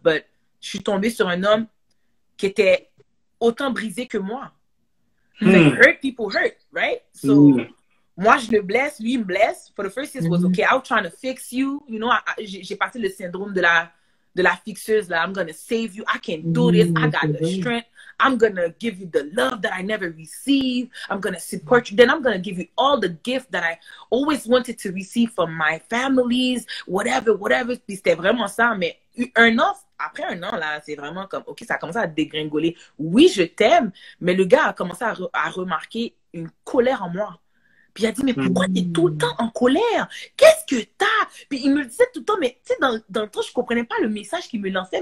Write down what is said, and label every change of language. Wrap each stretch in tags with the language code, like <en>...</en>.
<en>But</en> <fr>je suis tombée sur un homme qui était autant brisé que moi.</fr> <en>Like, hurt people hurt, right? So,</en> <fr>moi, je le blesse, lui, il me blesse.</fr> <en>For the first 6 was, okay, I was trying to fix you. You know,</en> <fr>j'ai passé le syndrome de la fixeuse, là.</fr> <en>I'm gonna save you. I can do this. I got the strength. I'm gonna give you the love that I never received. I'm gonna support you. Then I'm gonna give you all the gifts that I always wanted to receive from my families, whatever.</en> <fr>Puis c'était vraiment ça. Mais après un an, là, c'est vraiment comme, OK, ça a commencé à dégringoler. Oui, je t'aime, mais le gars a commencé à remarquer une colère en moi. Puis il a dit, mais pourquoi t'es tout le temps en colère? Qu'est-ce que t'as? Puis il me le disait tout le temps, mais tu sais, dans le temps, je comprenais pas le message qu'il me lançait.</fr>